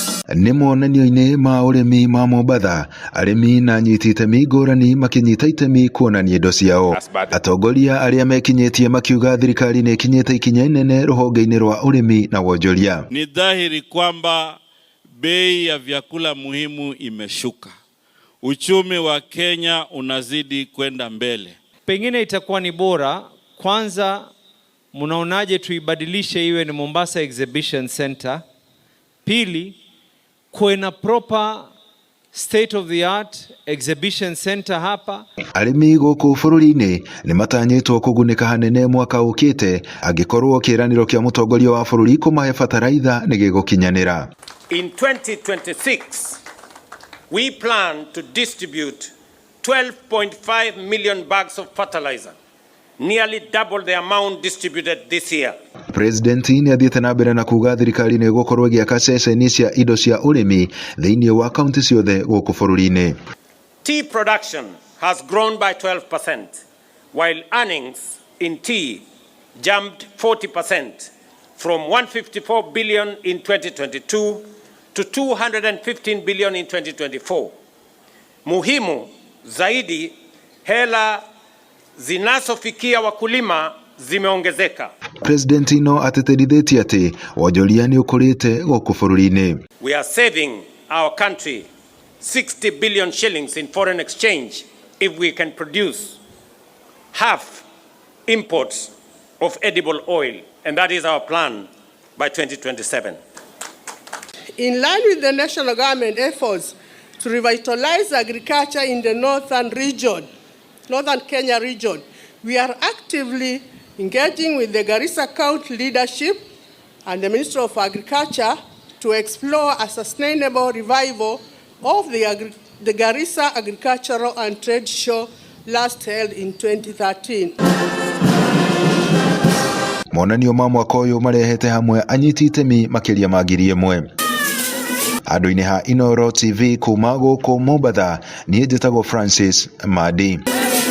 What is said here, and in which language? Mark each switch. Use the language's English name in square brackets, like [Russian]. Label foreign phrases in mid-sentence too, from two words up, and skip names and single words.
[Kikuyu] nĩ monanio-inĩ ma ũrĩmi ma Mombatha, arĩmi na anyiti itemi ngũrani makinyita itemi kuonania indo ciao. Atongoria arĩa mekinyĩtie makiuga thirikari nĩ ikinyĩte ikinya inene rũhonge-inĩ rwa ũrĩmi na wonjoria. [Swahili] Ni dhahiri kwamba bei ya vyakula muhimu imeshuka. Uchumi wa Kenya unazidi kwenda mbele. Pengine itakuwa ni bora kwanza, mnaonaje tuibadilishe iwe ni Mombasa Exhibition Center. Pili, kuwe na [English] proper state of the art exhibition center [Swahili] hapa. [Kikuyu] Arĩmi gũkũ bũrũri-inĩ nĩ matanyĩtwo kũgunĩka hanene mwaka ũkĩte angĩkorwo kĩĩranĩro kĩa mũtongoria wa bũrũri kũmahe bataraitha nĩ gĩgũkinyanĩra. [English] In 2026, we plan to distribute 12.5 million bags of fertilizer, nearly double the amount distributed this year. [Kikuyu] President nĩ athiĩte na mbere na kuga thirikari nĩ ĩgũkorwo ĩgĩaka ceceni cia indo cia ũrĩmi thĩinĩ wa kaunti ciothe gũkũ bũrũri-inĩ. [English] Tea production has grown by 12%, while earnings in tea jumped 40% from 154 billion in 2022 to 215 billion in 2024. [Swahili] Muhimu zaidi, hela zinazofikia wakulima zimeongezeka. [Kikuyu] President no ateterithitie ati wonjoria ni ukurite gũkũ bũrũri-inĩ. [English] We are saving our country 60 billion shillings in foreign exchange if we can produce half imports of edible oil, and that is our plan by 2027. In line with the national government efforts to revitalize agriculture in the northern Kenya region, we are actively engaging with the Garissa County leadership and the Minister of Agriculture to explore a sustainable revival of the Garissa Agricultural and Trade Show last held in 2013. [Kikuyu] Monanio ma mwaka ũyũ marehete hamwe anyiti itemi makĩria ma 1,000. Andũ-inĩ ha Inooro TV kuma gũkũ Mombatha, niĩ njĩtagwo Francis Madi.